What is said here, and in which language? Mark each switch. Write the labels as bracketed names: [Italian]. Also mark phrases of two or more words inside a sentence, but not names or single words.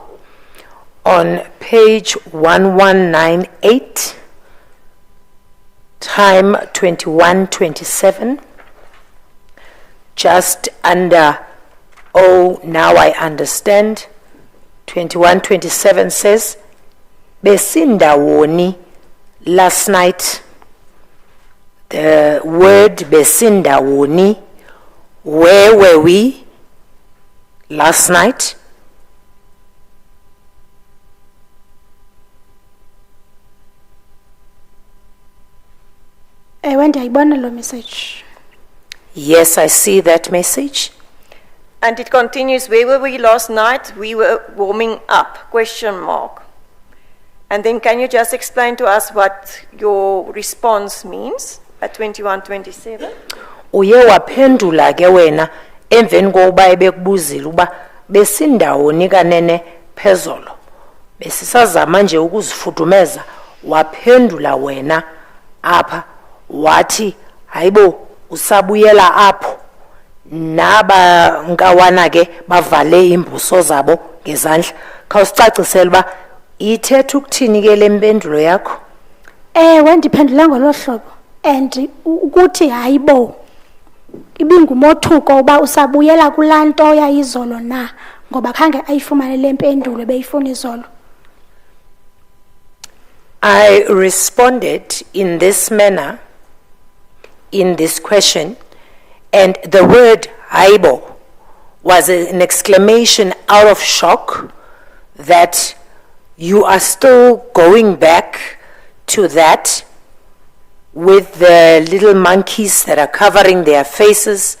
[English] On page 1198, time 2127, just under, oh, now I understand, 2127 says, besindawoni last night. The word besindawoni, where were we last night? [Xhosa] Ewe ndiyayibona lo message. [English] Yes, I see that message. And it continues, where were we last night? We were warming up, question mark. And then can you just explain to us what your response means at 2127? [Xhosa] Uye waphendula ke wena emveni kokuba ebekubuzile uba besindawoni kanene phezolo. Besisazama nje ukuzifudumeza, waphendula wena apha wathi hayibo usabuyela apho. Naba nkawana ke bavale imbuso zabo ngezandla. Khawusicacisela uba ithetha ukuthini ke le mpendulo yakho? Ewe ndiphendula ngolo hlobo and ukuthi hayibo ibingumothuko uba usabuyela kulaa nto yayizolo na ngoba khange ayifumane le mpendulo beyifuna izolo. [English] I responded in this manner in this question, and the word haibo was an exclamation out of shock that you are still going back to that with the little monkeys that are covering their faces.